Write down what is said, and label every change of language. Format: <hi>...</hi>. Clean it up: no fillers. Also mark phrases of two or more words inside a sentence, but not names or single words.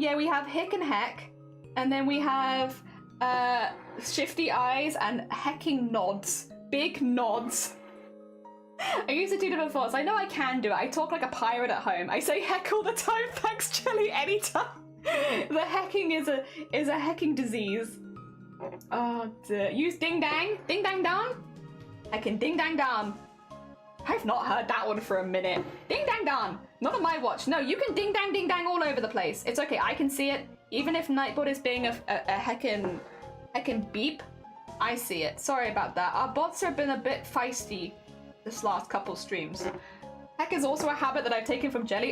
<en>Yeah, we have hick and heck. And then we have shifty eyes and hecking nods. Big nods. I used to do it before, so I know I can do it. I talk like a pirate at home. I say heck all the time. Thanks, Jelly, anytime. The hecking is a hecking disease. Oh dear. Use ding dang. Ding dang down. I can ding dang down. I've not heard that one for a minute. Ding dang dong. Not on my watch. No, you can ding dang all over the place. It's okay, I can see it. Even if Nightbot is being a heckin' beep, I see it. Sorry about that. Our bots have been a bit feisty this last couple streams. Heck is also a habit that I've taken from Jelly.</en>